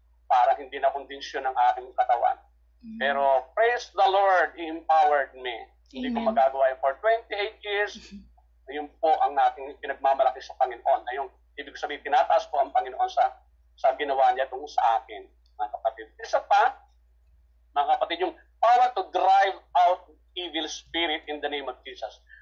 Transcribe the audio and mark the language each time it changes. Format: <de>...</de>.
<tl>Parang hindi na kondisyon ng aking katawan.</tl> <en>Pero praise the Lord, He empowered me.</en> <tl>Hindi ko magagawa yun.</tl> <en>For 28 years,</en> <tl>yun po ang nating pinagmamalaki sa Panginoon. Na yung ibig sabihin, tinataas po ang Panginoon sa ginawa niya itong sa akin, mga kapatid. Isa pa, mga kapatid, yung</tl> <en>power to drive out evil spirit in the name of Jesus.</en>